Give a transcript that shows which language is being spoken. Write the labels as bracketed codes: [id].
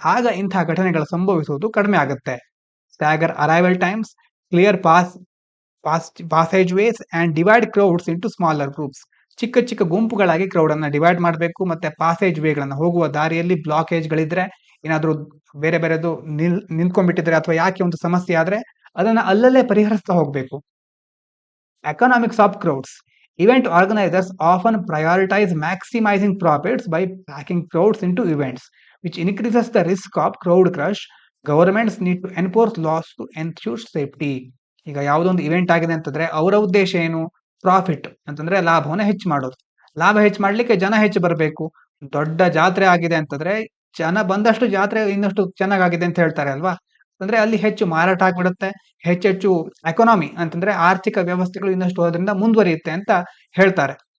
[kn] ಆಗ ಇಂತಹ ಘಟನೆಗಳು ಸಂಭವಿಸುವುದು ಕಡಿಮೆ ಆಗುತ್ತೆ. [en] Stagger arrival times, clear passage ways and divide crowds into smaller groups. [kn] ಚಿಕ್ಕ ಚಿಕ್ಕ ಗುಂಪುಗಳಾಗಿ ಕ್ರೌಡ್ ಅನ್ನ ಡಿವೈಡ್ ಮಾಡಬೇಕು. ಮತ್ತೆ ಪಾಸೇಜ್ ವೇಗಳನ್ನ, ಹೋಗುವ ದಾರಿಯಲ್ಲಿ ಬ್ಲಾಕೇಜ್ ಗಳಿದ್ರೆ, ಏನಾದ್ರೂ ಬೇರೆ ಬೇರೆದು ನಿಂತ್ಕೊಂಡ್ಬಿಟ್ಟಿದ್ರೆ ಅಥವಾ ಯಾಕೆ ಒಂದು ಸಮಸ್ಯೆ ಆದ್ರೆ ಅದನ್ನ ಅಲ್ಲಲ್ಲೇ ಪರಿಹರಿಸ್ತಾ ಹೋಗ್ಬೇಕು. [en] Economics of crowds. Event organizers often prioritize maximizing profits by packing crowds into events, which increases the risk of crowd crush. Governments need to enforce laws to ensure safety. [kn] ಈಗ ಯಾವುದೊಂದು ಇವೆಂಟ್ ಆಗಿದೆ ಅಂತಂದ್ರೆ ಅವರ ಉದ್ದೇಶ ಏನು? ಪ್ರಾಫಿಟ್ ಅಂತಂದ್ರೆ ಲಾಭವನ್ನ ಹೆಚ್ಚು ಮಾಡೋದು. ಲಾಭ ಹೆಚ್ಚು ಮಾಡ್ಲಿಕ್ಕೆ ಜನ ಹೆಚ್ಚು ಬರಬೇಕು. ದೊಡ್ಡ ಜಾತ್ರೆ ಆಗಿದೆ ಅಂತಂದ್ರೆ ಜನ ಬಂದಷ್ಟು ಜಾತ್ರೆ ಇನ್ನಷ್ಟು ಚೆನ್ನಾಗಾಗಿದೆ ಅಂತ ಹೇಳ್ತಾರೆ ಅಲ್ವಾ? ಅಂದ್ರೆ ಅಲ್ಲಿ ಹೆಚ್ಚು ಮಾರಾಟ ಆಗ್ಬಿಡುತ್ತೆ, ಹೆಚ್ಚೆಚ್ಚು ಎಕಾನಮಿ ಅಂತಂದ್ರೆ ಆರ್ಥಿಕ ವ್ಯವಸ್ಥೆಗಳು ಇನ್ನಷ್ಟು ಅದರಿಂದ ಮುಂದುವರಿಯುತ್ತೆ ಅಂತ ಹೇಳ್ತಾರೆ.